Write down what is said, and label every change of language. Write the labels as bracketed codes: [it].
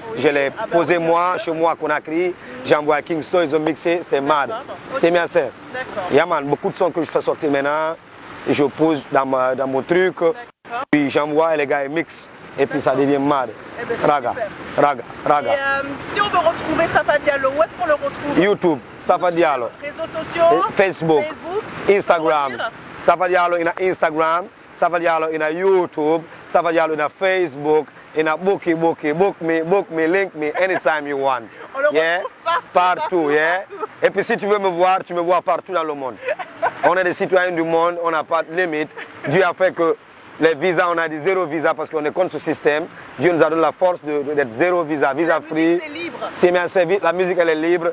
[fr] Oui, je l'ai posé chez moi à Conakry. J'ai envoyé à Kingston, ils ont mixé, c'est mad. C'est bien ça. Yaman, beaucoup de sons que je fais sortir maintenant, et je pose dans mon truc, puis j'envoie et les gars ils mixent. Et puis ça devient mad. Eh ben, raga. Et si on veut retrouver Safa Diallo, où est-ce qu'on le retrouve? YouTube, Safa Diallo. Réseaux sociaux? Facebook, Instagram. [en] Safa Diallo in Instagram, Safa Diallo in YouTube, Safa Diallo in Facebook, in a book me, link me anytime you want. Yeah, [fr] partout, [en] yeah. [fr] Et puis si tu veux me voir, tu me vois partout dans le monde. On est des citoyens du monde, on n'a pas de limite. Dieu a fait que les visas, on a dit zéro visa parce qu'on est contre ce système. Dieu nous a donné la force d'être zéro visa, [en] visa free. [fr] C'est libre. La musique, elle est libre.